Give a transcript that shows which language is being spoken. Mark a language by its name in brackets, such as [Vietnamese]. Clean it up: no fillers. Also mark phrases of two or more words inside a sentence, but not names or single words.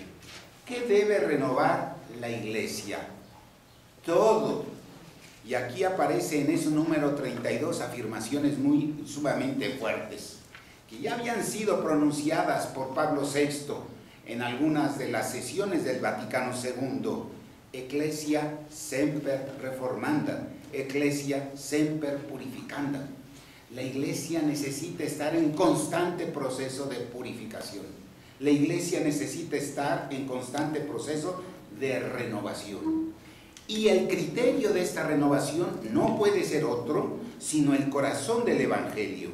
[Spanish] ¿Qué debe renovar la iglesia? Todo. Y aquí aparece en ese número 32 afirmaciones sumamente fuertes, que ya habían sido pronunciadas por Pablo VI en algunas de las sesiones del Vaticano II. [Latin] Ecclesia semper reformanda, Ecclesia semper purificanda. [Spanish] La iglesia necesita estar en constante proceso de purificación. La iglesia necesita estar en constante proceso de renovación. Y el criterio de esta renovación no puede ser otro sino el corazón del Evangelio.